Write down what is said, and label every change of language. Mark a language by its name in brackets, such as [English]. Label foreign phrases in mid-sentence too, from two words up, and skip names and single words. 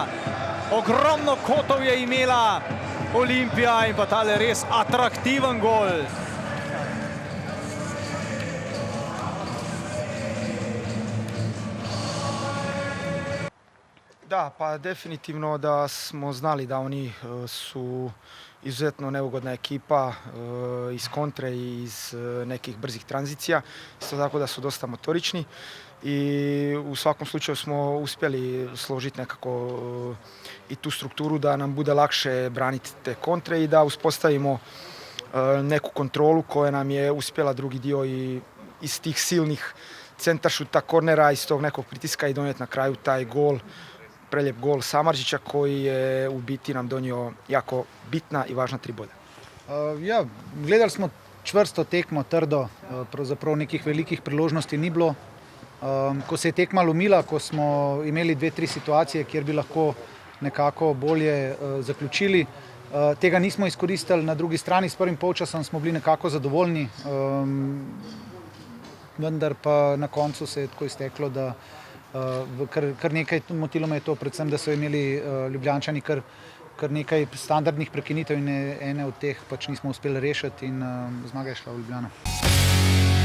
[Slovenian] Ogromno kotov je imela Olimpija in pa tale res atraktiven gol. [Croatian] Da, pa definitivno da smo znali da oni su izuzetno neugodna ekipa iz kontre i iz nekih brzih tranzicija. Isto tako da su dosta motorični i u svakom slučaju smo uspjeli složiti nekako i tu strukturu da nam bude lakše braniti te kontre i da uspostavimo neku kontrolu koja nam je uspjela drugi dio i iz tih silnih centaršuta, kornera, iz tog nekog pritiska i donijeti na kraju taj gol. Preljep gol Samardžića koji je u biti nam donio jako bitna i važna 3 boda. [Slovenian] Ja, gledali smo čvrsto tekmo, trdo, pravzaprav nekih velikih priložnosti ni bilo. Ko se je tekma lomila, ko smo imeli 2-3 situacije, kjer bi lahko nekako bolje zaključili, tega nismo izkoristili. Na drugi strani s prvim polčasom smo bili nekako zadovoljni, vendar pa na koncu se je tako izteklo, da kar nekaj motilo me je to, predvsem, da so imeli Ljubljančani kar nekaj standardnih prekinitev in ene od teh pač nismo uspeli rešiti in zmaga je šla v Ljubljano.